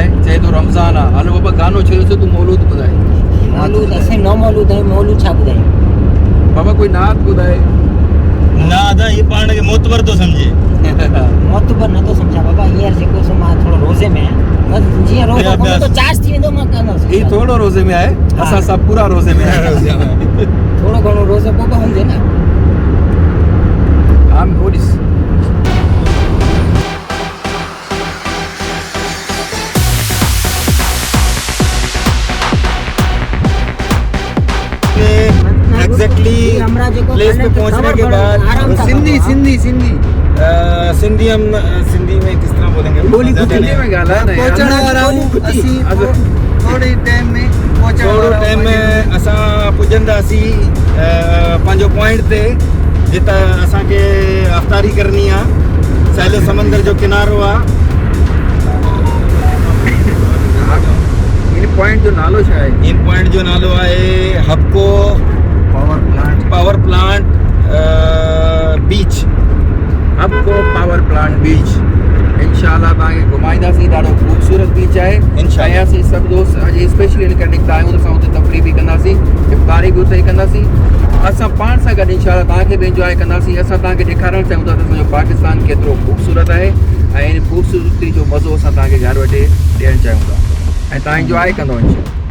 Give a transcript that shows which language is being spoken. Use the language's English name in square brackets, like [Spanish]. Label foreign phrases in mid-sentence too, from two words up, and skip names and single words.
[Sindhi] चए तो रमज़ान आहे, हलो बाबा गानो छेड़ो से तू मौलूद ॿुधाए। मौलूद असे न मौलूद है, मौलूद छा ॿुधायूं? बाबा कोई नात ॿुधाए। ना आदा ये पाण के मोतबर तो समझे। मोतबर न तो समझा बाबा। हींअर जेको सो मां थोरो रोज़े में आहियां, बस जीअं रोज़ो कोन्हे तो चार्ज थी वेंदो, मां कंदुसि। ही थोड़ो रोज़े में आहे, असां सभु पूरा रोज़े में आहियूं। थोरो घणो रोज़ो पोइ बि हुजे न। आम होॾिस [English] exactly place [Urdu] پہ پہنچنے کے بعد سندھی ہم سندھی میں کس طرح بولیں گے? [Sindhi] बोली कुछ हिंदी में ॻाल्हाए न यार। पहुंचण वारा आहियूं। थोड़े टाइम में असां पुॼंदासीं पंहिंजो पॉइंट ते, जितां असांखे अफ़्तारी करणी आहे। सहिलो समंदर जो किनारो आहे। इन पॉइंट जो नालो छा आहे? इन पॉइंट जो नालो आहे हबको पावर प्लांट बीच। हबको पावर प्लांट बीच इंशाल्लाह तव्हांखे घुमाईंदासीं। ॾाढो ख़ूबसूरत बीच आहे इंशाल्लाह। असीं सभु दोस्त अॼु स्पेशली इन करे निकिता आहियूं त असां हुते तफ़री बि कंदासीं, इफ़्तारी बि उते ई कंदासीं। असां पाण सां गॾु इंशाल्लाह तव्हांखे बि इंजॉय कंदासीं। असां तव्हांखे ॾेखारणु चाहियूं था त असांजो पाकिस्तान केतिरो ख़ूबसूरत आहे ऐं इन ख़ूबसूरती जो मज़ो असां तव्हांखे घर वेठे ॾियणु चाहियूं था ऐं तव्हां इंजॉय कंदो इंशाल्लाह।